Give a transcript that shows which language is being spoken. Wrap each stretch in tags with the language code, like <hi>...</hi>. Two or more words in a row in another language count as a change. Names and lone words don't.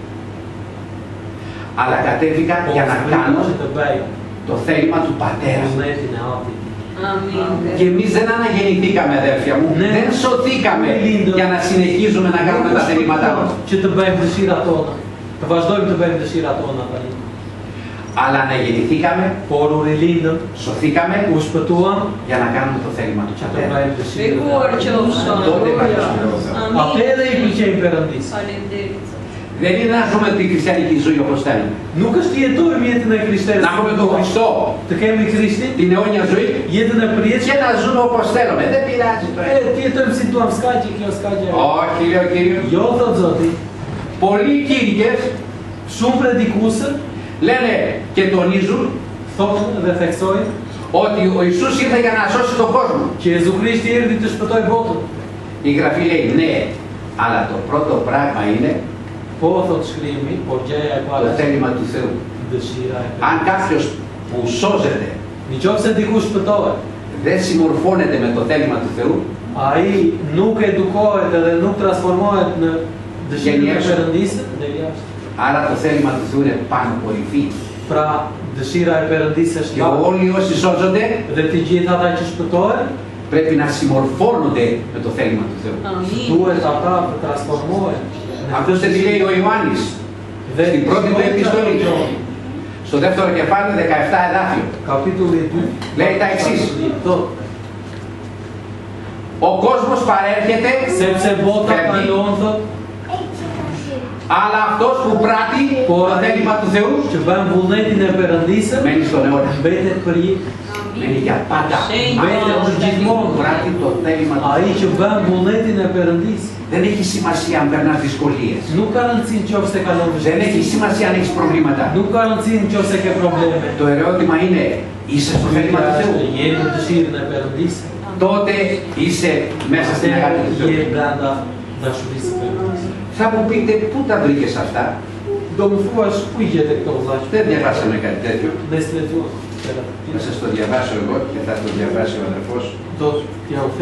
<el>αλλά κατέβηκα po για να zbrita κάνω</el> <sq>që të bëj</sq> <el>το θέλημα του Πατέρα.</el> <sq>vullnetin e Atit.</sq> <el>Και εμείς δεν αναγεννηθήκαμε αδέρφια μου, Ναι. δεν σωθήκαμε για να συνεχίζουμε να κάνουμε τα θελήματά μας.</el> <sq>Që të bëjmë dëshirat tona, të vazhdojmë të bëjmë dëshirat tona tani.</sq> <el>Αλλά αναγεννηθήκαμε,</el> <sq>Por u rilindëm,</sq> <el>σωθήκαμε</el> <sq>u shpëtuam</sq> <el>για να κάνουμε το θέλημα του</el> <sq>që të</sq> <el>Πατέρα.</el> <sq>bëjmë dëshirat. Behuar qofshin.</sq> <el>Τότε υπάρχει.</el> <sq>Atë edhe i pëlqejnë Perëndisë. Faleminderit.</sq> <el>Δεν είναι να ζούμε την χριστιανική ζωή όπως θέλουμε.</el> <sq>Nuk është të jetojmë jetën e krishterës.</sq> <el>Να έχουμε τον Χριστό,</el> <sq>Të kemi Krishtin,</sq> <el>την αιώνια ζωή</el> <sq>jetën e</sq> <el>και</el> <sq>përjetshme.</sq> <el>να ζούμε όπως θέλουμε. Δεν πειράζει το ένα.</el> <sq>Të jetojmë si duam, s'ka që kjo s'ka gjë.</sq> <el>Όχι, λέει ο Κύριος.</el> <sq>Jo thot Zoti,</sq> <el>Πολλοί κήρυκες</el> <sq>shumë predikusë</sq> <el>λένε και τονίζουν</el> <sq>thonë dhe theksojnë</sq> <el>ότι ο Ιησούς ήρθε για να σώσει τον κόσμο.</el> <sq>që Jezu Krishti erdhi të shpëtojë botën.</sq> <el>Η Γραφή λέει ναι, αλλά το πρώτο πράγμα είναι</el> <sq>Po thot shkrimi, por gjëja e</sq> <el>το</el> <sq>parë është</sq> <el>θέλημα του Θεού.</el> <sq>dëshira e</sq> <el>Αν</el> <sq>Perëndisë.</sq> <el>κάποιος που σώζεται</el> <sq>Nëse dikush shpëtohet,</sq> <el>δεν συμμορφώνεται με το θέλημα του Θεού,</el> <sq>ai nuk edukohet edhe nuk transformohet në dëshirën e Perëndisë, del jashtë.</sq> <el>άρα το θέλημα του Θεού είναι πάνω κορυφή.</el> <sq>Pra dëshira e Perëndisë është</sq> <el>Και</el> <sq>lart</sq> <el>όλοι όσοι σώζονται</el> <sq>dhe të gjithë ata që shpëtohen</sq> <el>πρέπει να συμμορφώνονται με το θέλημα του Θεού. Amin.</el> <sq>duhet ata të transformohen.</sq> <el>Αυτό τι λέει ο Ιωάννης</el> <sq>Dhe</sq> <el>στην πρώτη του επιστολή, στο δεύτερο κεφάλαιο 17 εδάφιο.</el> <sq>Kapitulli 2</sq> <el>Λέει τα εξής.</el> <sq>Thot,</sq> <el>Ο κόσμος παρέρχεται,</el> <sq>sepse bota</sq> <el>φεύγει,</el> <sq>kalon thot,</sq> <el>αλλά αυτός που πράττει po το θέλημα του Θεού</el> <sq>që bën vullnetin e Perëndisë</sq> <el>μένει στον αιώνα.</el> <sq>mbetet për jetë.</sq> <el>Μένει για πάντα.</el> <sq>Mbetet për gjithmonë.</sq> <el>Πράττει το θέλημα του</el> <sq>Ai</sq> <el>Θεού.</el> <sq>që bën vullnetin e Perëndisë,</sq> <el>Δεν έχει σημασία αν περνάς δυσκολίες.</el> <sq>nuk ka rëndësi nëse kalon</sq> <el>Δεν έχει</el> <sq>vështirësi.</sq> <el>σημασία αν έχεις προβλήματα.</el> <sq>Nuk ka rëndësi nëse ke probleme.</sq> <el>Το ερώτημα είναι, είσαι στο θέλημα του Θεού.</el> <sq>Jeni në dëshirën e Perëndisë.</sq> <el>Τότε είσαι μέσα στην αγάπη του Θεού.</el> <sq>Je brenda dashurisë së Perëndisë.</sq> <el>Θα μου πείτε, πού τα βρήκες αυτά?</el> <sq>Do më thuash ku i gjete këto vëllazë?</sq> <el>Δεν διαβάσαμε κάτι τέτοιο.</el> <sq>Ne s'lexuam.</sq> <el>Να σας το διαβάσω εγώ και θα το διαβάσει ο αδερφός.</el> <sq>Do t'ja u them</sq>